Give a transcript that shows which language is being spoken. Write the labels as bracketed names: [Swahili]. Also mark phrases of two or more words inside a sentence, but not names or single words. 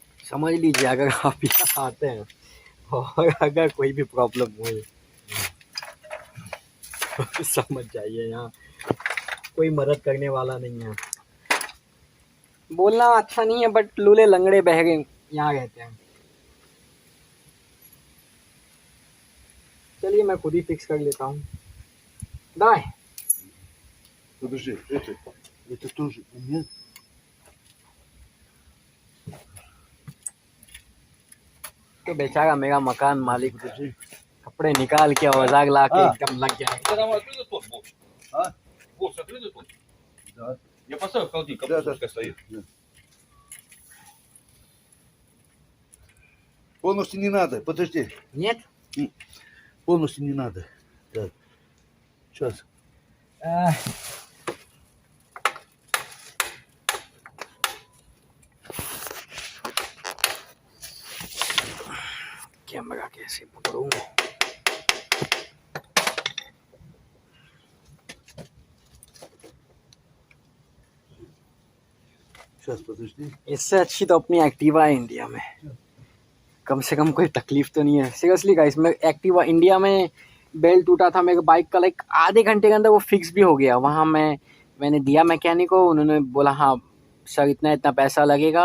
[Hindi] समझ लीजिए अगर आप यहाँ आते हैं और अगर कोई भी प्रॉब्लम हुई तो समझ जाइए यहाँ कोई मदद करने वाला नहीं है। बोलना अच्छा नहीं है बट लूले लंगड़े बहरे यहाँ रहते हैं। चलिए मैं खुद ही फिक्स कर लेता हूँ। दाएं [Russian] Подожди, это тоже нет. [Hindi] तो बेचारा मेरा मकान मालिक [Russian] Подожди. [Hindi] कपड़े निकाल के औजार ला के हाँ। एकदम लग जाएगा। [Russian] Это там открытый тот бокс. А? Бокс открытый тот. Да. Я поставил в холодильник, Да, пускай стоит. Да. Полностью не надо, подожди. Нет? Полностью не надо. Так. Сейчас. [Hindi] कैमरा कैसे पकड़ूं? [Russian] Сейчас, подожди. [Hindi] इससे अच्छी तो अपनी एक्टिवा है इंडिया में। कम से कम कोई तकलीफ तो नहीं है। [English] seriously guys, [Hindi] मैं एक्टिवा इंडिया में बेल्ट टूटा था मेरे बाइक का, लाइक आधे घंटे के अंदर वो फिक्स भी हो गया। वहाँ मैंने दिया मैकेनिक को, उन्होंने बोला हाँ सर इतना इतना पैसा लगेगा।